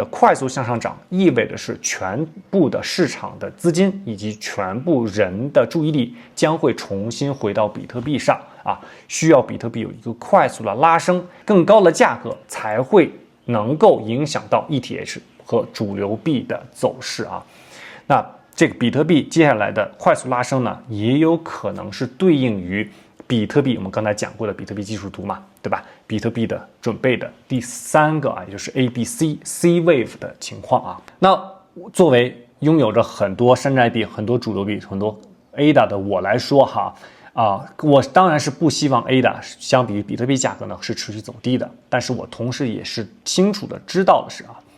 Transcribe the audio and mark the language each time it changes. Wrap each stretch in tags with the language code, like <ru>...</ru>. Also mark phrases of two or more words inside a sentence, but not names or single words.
<zh>快速向上漲，意味着是全部的市場的資金以及全部人的注意力將會重新回到比特幣上需要比特幣有一個快速的拉升，更高的價格才會能夠影響到 ETH 和主流幣的走勢那這個比特幣接下來的快速拉升呢，也有可能是對應於比特幣我們剛才講過的比特幣技術圖嘛，對吧？比特幣的準備的第3個也就是 C wave 的情況那作為擁有着很多山寨幣、很多主流幣、很多 ADA 的我來說我當然是不希望 ADA 相比於比特幣價格呢是持續走低的，但是我同時也是清楚的知道的是</zh>